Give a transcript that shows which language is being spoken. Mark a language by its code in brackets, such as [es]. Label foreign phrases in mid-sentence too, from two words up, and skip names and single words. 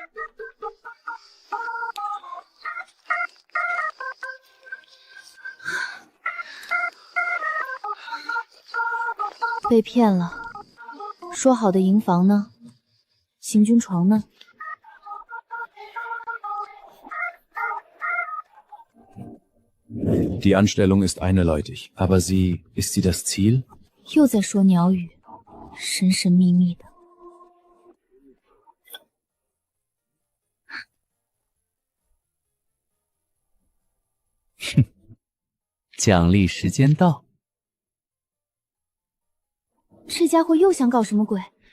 [zh] 被骗了，说好的营房呢？行军床呢？ [de] Die Anstellung ist eindeutig, aber ist sie das Ziel? [zh] 又在说鸟语，神神秘秘的。哼，奖励时间到。这家伙又想搞什么鬼？